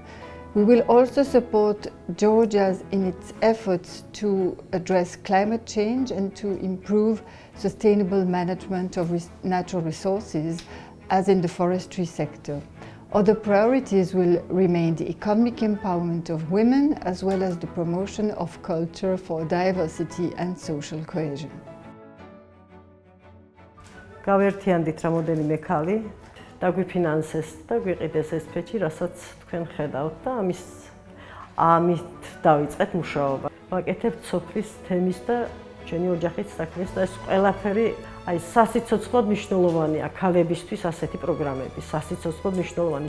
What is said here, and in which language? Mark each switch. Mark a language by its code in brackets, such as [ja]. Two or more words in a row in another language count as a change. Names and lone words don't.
[en] We will also support Georgia in its efforts to address climate change and to improve sustainable management of natural resources, as in the forestry sector. Other priorities will remain the economic empowerment of women, as well as the promotion of culture for diversity and social cohesion. [ka] გავერთიანდით რამოდენიმე ქალი, დაგვიფინანსეს და გვიყიდეს ეს ფეჭი, რასაც თქვენ ხედავთ და ამით დავიწყეთ მუშაობა. ვაკეთებთ სოფლის თემის და ჩვენი ოჯახის საქმეს და ეს ყველაფერი აი სასიცოცხლოდ მნიშვნელოვანია ქალებისთვის ასეთი პროგრამები, სასიცოცხლოდ მნიშვნელოვანი.